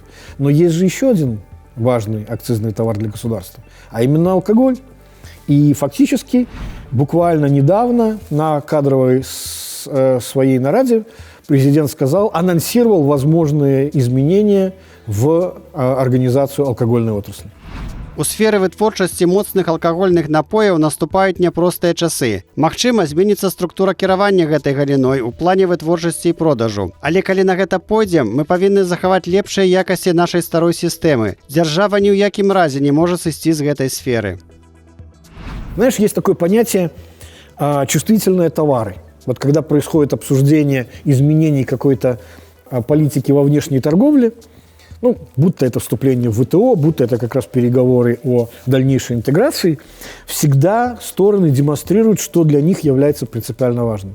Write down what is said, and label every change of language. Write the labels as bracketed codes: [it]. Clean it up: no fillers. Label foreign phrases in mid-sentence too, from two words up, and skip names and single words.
[ru] Но есть же еще один важный акцизный товар для государства, а именно алкоголь. И фактически буквально недавно на кадровой своей нараде президент анонсировал возможные изменения в организацию алкогольной отрасли. [be] У сферы вытворчасці моцных алкагольных напояў наступаюць няпростыя часы. Магчыма, зменіцца структура кіравання гэтай галіной у плане вытворчасці і продажу. Але калі на гэта пойдзем, мы павінны захаваць лепшыя якасці нашай старой сістэмы. Дзяржава ні ў якім разе не можа сысці з гэтай сферы. [ru] Знаешь, есть такое понятие чувствительные товары. Вот когда происходит обсуждение изменений какой-то политики во внешней торговле, ну, будто это вступление в ВТО, будто это как раз переговоры о дальнейшей интеграции, всегда стороны демонстрируют, что для них является принципиально важным.